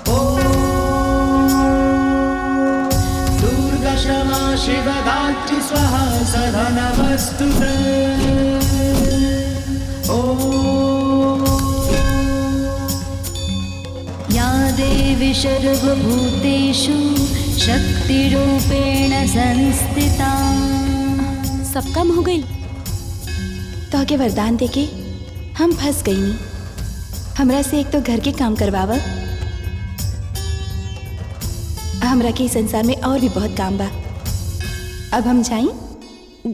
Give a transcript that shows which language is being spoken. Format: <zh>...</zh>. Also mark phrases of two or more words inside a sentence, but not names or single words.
<sa>दुर्गा क्षमा शिवधात्री स्वाहा सदा नमस्तुते। या देवी सर्वभूतेषु शक्तिरूपेण संस्थिता।</sa> <bho>सब काम हो गई। तो के वरदान देके हम फंस गई नहीं। हमरा से एक तो घर के काम करवावा। हमरा के इस संसार में और भी बहुत काम बा। अब हम जाएं?</bho>